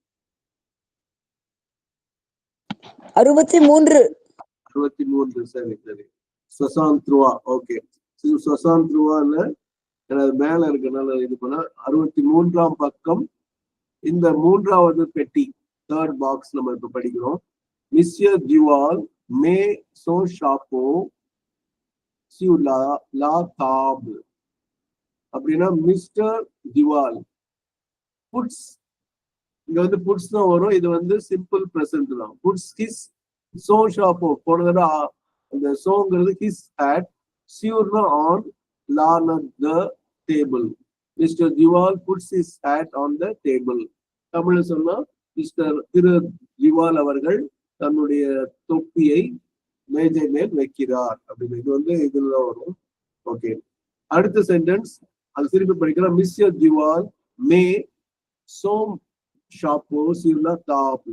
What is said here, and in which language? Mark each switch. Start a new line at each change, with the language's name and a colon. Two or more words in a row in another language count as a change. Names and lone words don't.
Tamil: 63. சரி சரி. 63. ஓகே. 63 எனது மேல இருக்கனால இது பண்ண 63ஆம் பக்கம். இந்த 3வது பெட்டி,
English: 3rd box
Tamil: நம்ம இப்ப படிக்கிறோம்.
French: Monsieur Duval met son chapeau sur la table.
Tamil: அப்படின்னா
English: Mister Duval puts,
Tamil: இங்க வந்து புட்ஸ் தான் வரும். இது வந்து
English: simple present
Tamil: தான்.
English: puts his
French: son chapeau,
Tamil: போன தடவை அந்த சோங்கிறது
English: his hat,
Tamil: சியூர்னா ஆன், லார்னா
English: the table. Mister Duval puts his hat on the table.
Tamil: தமிழ்ல சொன்னா மிஸ்டர் திரு திவால் அவர்கள் தன்னுடைய தொப்பியை மேஜை மேல் வைக்கிறார் அப்படின்னு. இது வந்து இதுலதான் வரும். ஓகே, அடுத்த சென்டென்ஸ் அது திருப்பி படிக்கலாம்.
French: Monsieur Duval met son chapeau sur la table.